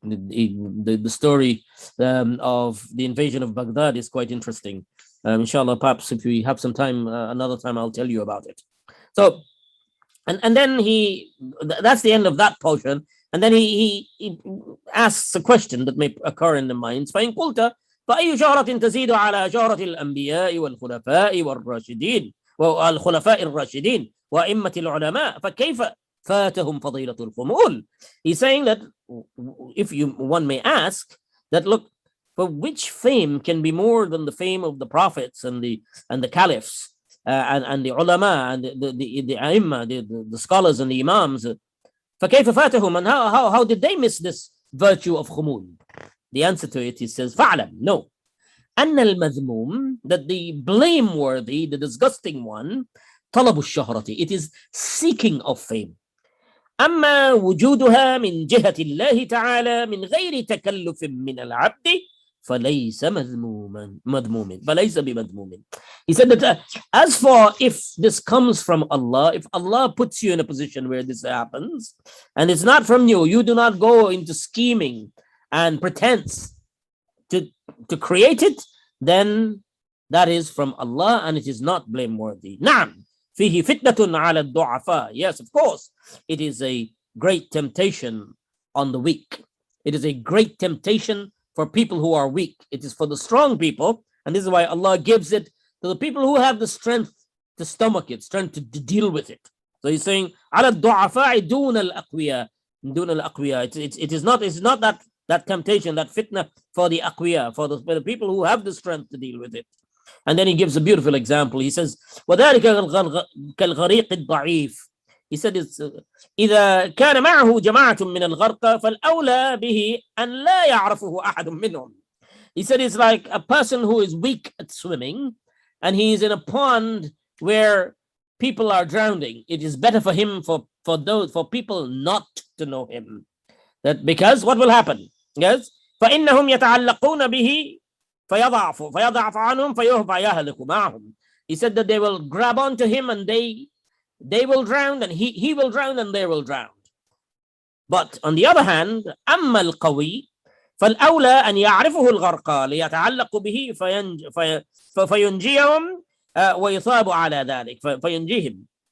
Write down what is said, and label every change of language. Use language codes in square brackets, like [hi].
[en] The story of the invasion of Baghdad is quite interesting. Inshallah, perhaps if we have some time, another time, I'll tell you about it. So, and then that's the end of that portion. And then he asks a question that may occur in the minds. [ar] فإن قلت فأي شهرة تزيد على شهرة الأنبياء والخلفاء والراشدين الراشدين وأئمة العلماء فكيف فاتهم فضيلة الخمول. [en] He's saying that if one may ask that, look, but which fame can be more than the fame of the prophets and the caliphs and the ulama and the aimma, the scholars and the imams? [ar] فكيف فاتهم, [en] and how did they miss this virtue of khumul? The answer to it, he says, فَعْلَمْ, no. [ar] أن المذموم, [en] that the blameworthy, the disgusting one, [ar] طلب الشهرة, [en] it is seeking of fame. [ar] أما وجودها من جهة الله تعالى من غير تكلف من العبد فليس مذموما فليس بمذموم. [en] He said that as for if this comes from Allah, if Allah puts you in a position where this happens, and it's not from you, you do not go into scheming and pretense to create it, then that is from Allah and it is not blameworthy. [ar] نعم فيه فتنة على الضعفاء. [en] Yes, of course, it is a great temptation on the weak. It is a great temptation for people who are weak. It is for the strong people, and this is why Allah gives it to the people who have the strength to stomach it, strength to deal with it. So he's saying, [ar] على الضعفاء دون الأقوياء, دون الأقوياء. [en] It is not that temptation, that fitna for the aqwiya, for the people who have the strength to deal with it. And then he gives a beautiful example. He says, [ar] وذلك كالغريق الضعيف. [en] He said, it's, [ar] إذا كان معه جماعة من الغرق فالأولى به أن لا يعرفه أحد منهم. [en] He said, it's like a person who is weak at swimming and he's in a pond where people are drowning. It is better for him, for people not to know him. That because what will happen? [ar] Yes, فإنهم يتعلقون به فيضعف عنهم فيهلك معهم. [en] He said that they will grab onto him and they will drown, and he will drown and they will drown. But on the other hand, [ar] أما القوي فالأولى أن يعرفه الغرقى ليتعلق به فينجيهم ويصاب على ذلك فينجيهم.